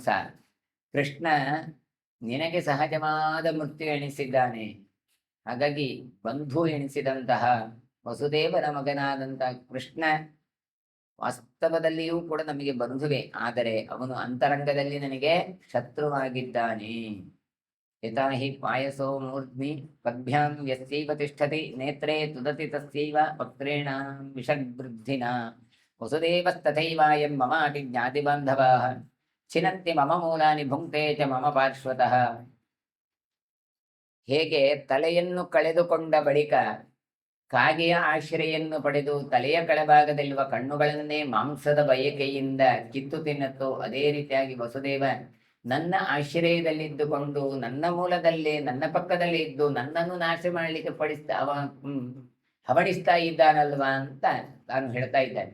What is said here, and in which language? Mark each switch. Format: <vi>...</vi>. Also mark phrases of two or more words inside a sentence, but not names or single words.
<kn>ಕೃಷ್ಣ ನಿನಗೆ ಸಹಜವಾದ ಮೃತ್ಯು ಎಣಿಸಿದ್ದಾನೆ. ಹಾಗಾಗಿ ಬಂಧು ಎಣಿಸಿದಂತಹ ವಸುದೇವನ ಮಗನಾದಂತಹ ಕೃಷ್ಣ ವಾಸ್ತವದಲ್ಲಿಯೂ ಕೂಡ ನಮಗೆ ಬಂಧುವೆ, ಆದರೆ ಅವನು ಅಂತರಂಗದಲ್ಲಿ ನನಗೆ ಶತ್ರುವಾಗಿದ್ದಾನೆ.</kn> <sa>ಯಥಾ ಹಿ ಪಾಯಸೋ ಮೂರ್ಧ್ನಿ ಪದ್ಭ್ಯಾಂ ಯಸ್ಯೈವ ತಿಷ್ಠತಿ ನೇತ್ರೇ ತುದತಿ ತಸ್ಯೈವ ವಕ್ತ್ರೇಣ ವಿಷಗ್ವೃದ್ಧಿನ ವಸುದೇವಸ್ತಥೈವಾಯಂ ಮಮಾಪಿ ಜ್ಞಾತಿಬಾಂಧವಾಃ ಛಿನಂತಿ ಮಮ ಮೂಲಾನಿ ಭುಂಕ್ತೆ ಚ ಮಮ ಪಾರ್ಶ್ವತಃ.</sa> <kn>ಹೇಗೆ ತಲೆಯನ್ನು ಕಳೆದುಕೊಂಡ ಬಳಿಕ ಕಾಗೆಯ ಆಶ್ರಯನ್ನು ಪಡೆದು ತಲೆಯ ಕೆಳಭಾಗದಲ್ಲಿರುವ ಕಣ್ಣುಗಳನ್ನೇ ಮಾಂಸದ ಬಯಕೆಯಿಂದ ಕಿತ್ತು ತಿನ್ನತ್ತೋ, ಅದೇ ರೀತಿಯಾಗಿ ವಸುದೇವ ನನ್ನ ಆಶ್ರಯದಲ್ಲಿದ್ದುಕೊಂಡು ನನ್ನ ಮೂಲದಲ್ಲೇ ನನ್ನ ಪಕ್ಕದಲ್ಲೇ ಇದ್ದು ನನ್ನನ್ನು ನಾಶ ಮಾಡಲಿಕ್ಕೆ ಹವಣಿಸ್ತಾ ಇದ್ದಾನಲ್ವಾ ಅಂತ ನಾನು ಹೇಳ್ತಾ ಇದ್ದಾನೆ.</kn>